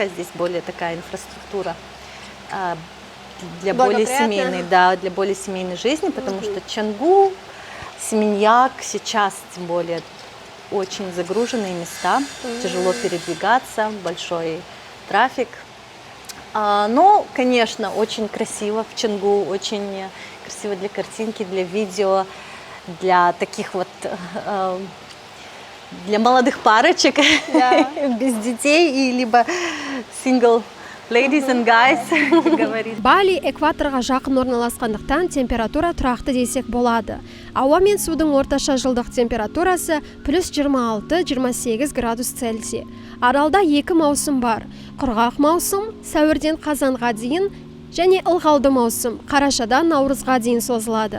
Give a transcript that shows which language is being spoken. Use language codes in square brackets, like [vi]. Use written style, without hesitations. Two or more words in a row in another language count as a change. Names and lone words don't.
[ru] Здесь более такая инфраструктура для более семейной, для более семейной жизни, потому что Чангу, Семеньяк сейчас, тем более, очень загруженные места, тяжело передвигаться, большой трафик. Но, конечно, очень красиво в Чангу, очень красиво для картинки, для видео, для таких вот, для молодых парочек, без детей, и либо [en] single ladies and guys, [ru] говорит. [kk] Бали экваторға жақын орналасқандықтан температура тұрақты десек болады. Ауа мен судың орташа жылдық температурасы плюс 26-28 градус Цельсий. Аралда 2 маусым бар. Құрғақ маусым сәуірден қазанға дейін және ылғалды маусым қарашадан наурызға дейін созылады.